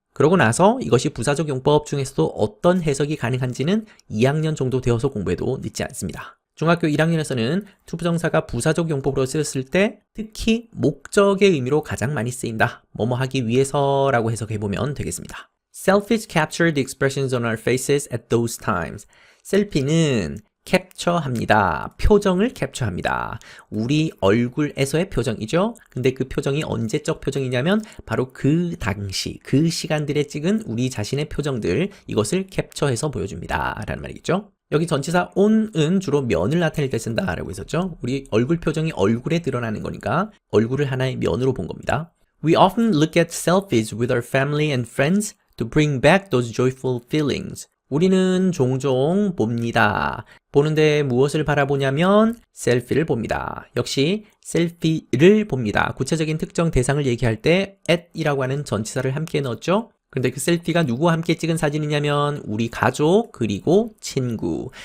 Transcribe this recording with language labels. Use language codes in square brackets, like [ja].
[ko] 그러고 나서 이것이 부사적 용법 중에서도 어떤 해석이 가능한지는 2학년 정도 되어서 공부해도 늦지 않습니다. 중학교 1학년에서는 to 부정사가 부사적 용법으로 쓰였을 때 특히 목적의 의미로 가장 많이 쓰인다. 뭐뭐 하기 위해서라고 해석해보면 되겠습니다. [en] Selfies capture the expressions on our faces at those times. [ko] 셀피는 캡처합니다. 표정을 캡처합니다. 우리 얼굴에서의 표정이죠. 근데 그 표정이 언제적 표정이냐면 바로 그 당시, 그 시간들에 찍은 우리 자신의 표정들, 이것을 캡처해서 보여줍니다. 라는 말이겠죠. 여기 전치사 on은 주로 면을 나타낼 때 쓴다 라고 했었죠. 우리 얼굴 표정이 얼굴에 드러나는 거니까 얼굴을 하나의 면으로 본 겁니다. [en] We often look at selfies with our family and friends to bring back those joyful feelings. [ko] 우리는 종종 봅니다. 보는데 무엇을 바라보냐면 셀피를 봅니다. 역시 셀피를 봅니다. 구체적인 특정 대상을 얘기할 때 at이라고 하는 전치사를 함께 넣었죠. 그런데 그 셀피가 누구와 함께 찍은 사진이냐면 우리 가족 그리고 친구.